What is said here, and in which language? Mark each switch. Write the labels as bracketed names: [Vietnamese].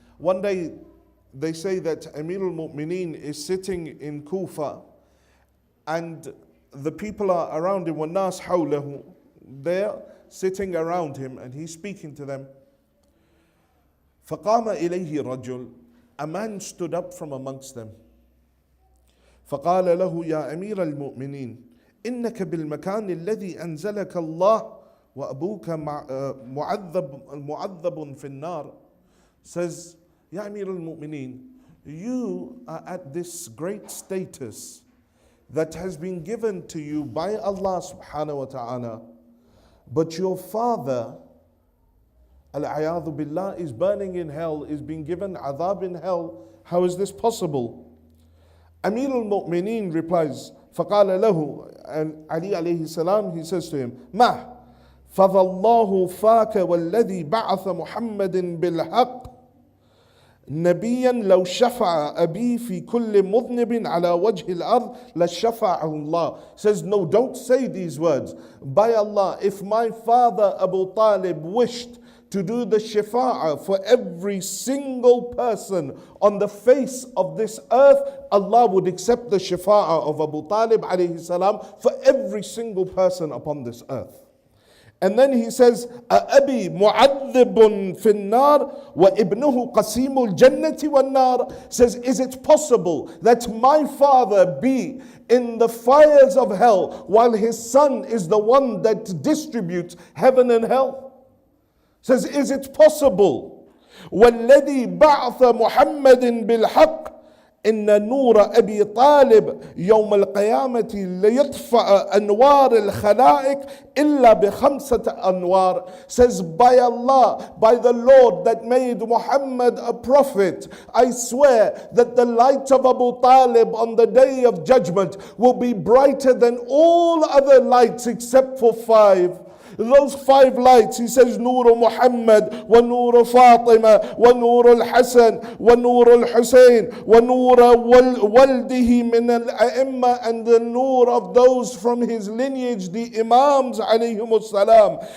[English] One day they say that Amir al-Mu'mineen is sitting in Kufa and the people are around him, [Arabic] وَالنَّاسْ حَوْلَهُ, [English] they're sitting around him and he's speaking to them. [Arabic] فَقَامَ إِلَيْهِ رَجُلٌ, [English] a man stood up from amongst them. [Arabic] فقال له يا أمير المؤمنين إنك بالمكان الذي أنزلك الله وأبوك معذب في النار. [English] Says, [Arabic] يا أمير المؤمنين, [English] you are at this great status that has been given to you by Allah subhanahu wa ta'ala, but your father, al-'ayadhu billah, is burning in hell, is being given adhab in hell. How is this possible? Amir al-Mu'mineen replies, [Arabic] فَقَالَ لَهُ, [English] and Ali alayhi salam, he says to him, [Arabic] مَا فَضَاللَّهُ فَاكَ وَالَّذِي بَعَثَ مُحَمَّدٍ بِالْحَقِّ نبيا لو شفع أبي في كل مذنب على وجه الأرض لشفعه الله. [English] Says, no, don't say these words. By Allah, if my father Abu Talib wished to do the shafa'ah for every single person on the face of this earth, Allah would accept the shafa'ah of Abu Talib alayhi salam for every single person upon this earth. And then he says, [Arabic] أَأَبِي مُعَذِّبٌ فِي النَّارِ وَإِبْنُهُ قَسِيمُ الْجَنَّةِ وَالنَّارِ. [English] Says, is it possible that my father be in the fires of hell while his son is the one that distributes heaven and hell? Says, is it possible? [Arabic] وَالَّذِي بَعْثَ مُحَمَّدٍ بِالْحَقِّ إن نور أبي طالب يوم القيامة ليطفأ أنوار الخلائق إلا بخمسة أنوار. [English] Says, by Allah, by the Lord that made Muhammad a prophet, I swear that the light of Abu Talib on the day of judgment will be brighter than all other lights except for 5. Those 5 lights, he says, Nur Muhammad, wa Nur Fatima, wa Nur al-Hassan, wa Nur al-Hussein, [Arabic] wa Nur waldihi min al-A'imma, [English] and the Nur of those from his lineage, the Imams alayhimus salam.